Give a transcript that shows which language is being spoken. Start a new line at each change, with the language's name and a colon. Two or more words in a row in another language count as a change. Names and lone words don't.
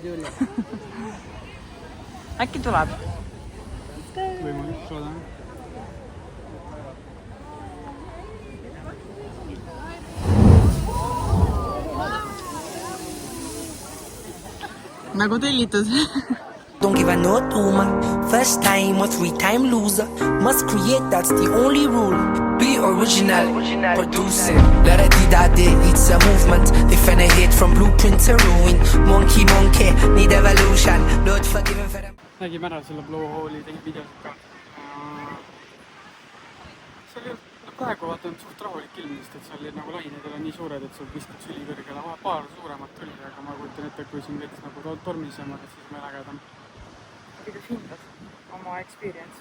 Estonian: Äkki tuleb? Võimalik loodame. Nagu tellitud.
English: Don't give a no to man. First time or 3-time loser. Must create, that's the only rule. Be original, producing. La da di da di, it's a movement. They finna hit from blueprint to ruin. Monkey, monkey, need evolution. Lord forgive for them.
Estonian: Nägime ära selle blowhole'i tegi videosid ka. See oli praegu vaatan suht rahulik ilm, sest et seal nagu lained ei ole nii suured, et sul viskad süli kõrgele. Paar suuremat tuli, aga ma kujutan ette, kui siin veits nagu tormisemad, siis meil ägedam. Kuidas hindad oma experience'i?